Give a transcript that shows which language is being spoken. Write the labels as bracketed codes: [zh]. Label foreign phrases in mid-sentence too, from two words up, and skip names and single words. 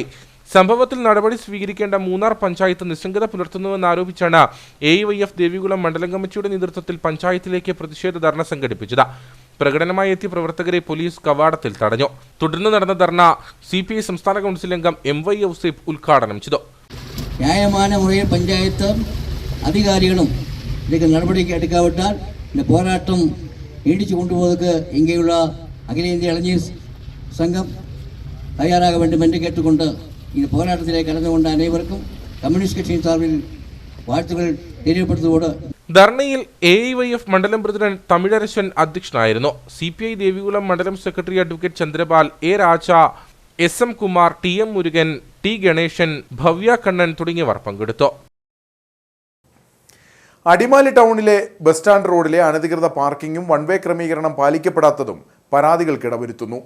[ml] സംഭവത്തിൽ നടപടി സ്വീകരിക്കേണ്ട മൂന്നാർ പഞ്ചായത്ത് നിസ്സംഗത പുലർത്തുന്നുവെന്നാരോപിച്ചാണ് AAYF ദേവികുളം മണ്ഡലം കമ്മിറ്റിയുടെ നേതൃത്വത്തിൽ പഞ്ചായത്തിലേക്ക് പ്രതിഷേധ ധർണ സംഘടിപ്പിച്ചത്. പ്രകടനമായി എത്തിയ പ്രവർത്തകരെ പോലീസ് കവാടത്തിൽ തടഞ്ഞു. തുടർന്ന് നടന്ന ധർണ CPI സംസ്ഥാന കൗൺസിൽ അംഗം MY ഔസേപ്പ് ഉദ്ഘാടനം ചെയ്തു. ന്യായമായ മുറയിൽ പഞ്ചായത്ത് അധികാരികളും ഇതിലേക്ക് നടപടിക്ക് എടുക്കാവിട്ടാൽ [ta] இந்த போராட்டம் நீடிச்சு கொண்டு போவதற்கு இங்கேயுள்ள அகில இந்திய இளைஞர் சங்கம் தயாராக வேண்டும் என்று கேட்டுக்கொண்டு இந்த போராட்டத்திலே கலந்து கொண்ட அனைவருக்கும் கம்யூனிஸ்ட் கட்சியின் சார்பில் வாழ்த்துக்கள் தெரியப்படுத்துவதோடு [ml] ധർണയിൽ AIYF മണ്ഡലം പ്രസിഡന്റ് തമിഴരശൻ അധ്യക്ഷനായിരുന്നു. CPI ദേവികുളം മണ്ഡലം സെക്രട്ടറി അഡ്വക്കേറ്റ് ചന്ദ്രപാൽ, A. രാജ, SM കുമാർ, TM മുരുകൻ, T. ഗണേശൻ, ഭവ്യ കണ്ണൻ തുടങ്ങിയവർ പങ്കെടുത്തു. അടിമാലി ടൗണിലെ ബസ് സ്റ്റാൻഡ് റോഡിലെ അനധികൃത പാർക്കിങ്ങും വൺവേ ക്രമീകരണം പാലിക്കപ്പെടാത്തതും പരാതികൾക്കിടവരുത്തുന്നു.